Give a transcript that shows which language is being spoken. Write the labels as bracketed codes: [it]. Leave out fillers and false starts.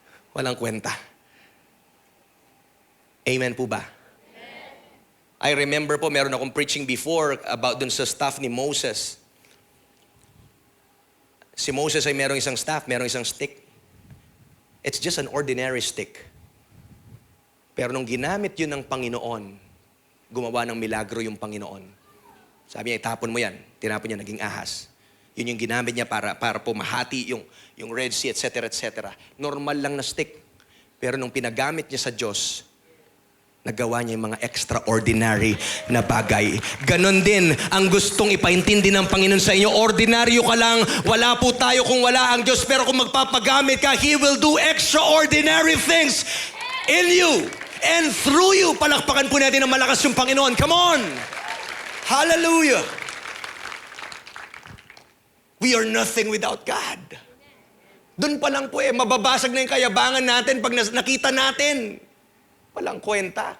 [tl] Walang kwenta. Amen po ba? Amen. I remember po, meron akong preaching before about dun sa staff ni Moses. Si Moses ay merong isang staff, merong isang stick. [en] It's just an ordinary stick. [tl] Pero nung ginamit yun ng Panginoon, gumawa ng milagro yung Panginoon. Sabi niya, itapon mo yan. Tinapon niya, naging ahas. Yun yung ginamit niya para po mahati yung Red Sea, etc., etc. Normal lang na stick. Pero nung pinagamit niya sa Diyos, nagawa niya yung mga extraordinary na bagay. Ganon din ang gustong ipaintindi ng Panginoon sa inyo. Ordinaryo ka lang, wala po tayo kung wala ang Diyos. Pero kung magpapagamit ka, [en] He will do extraordinary things in you and through you. [tl] Palakpakan po natin ng malakas yung Panginoon. Come on! Hallelujah! [en] We are nothing without God. [tl] Doon pa lang po mababasag na yung kayabangan natin pag nakita natin. Walang kwenta.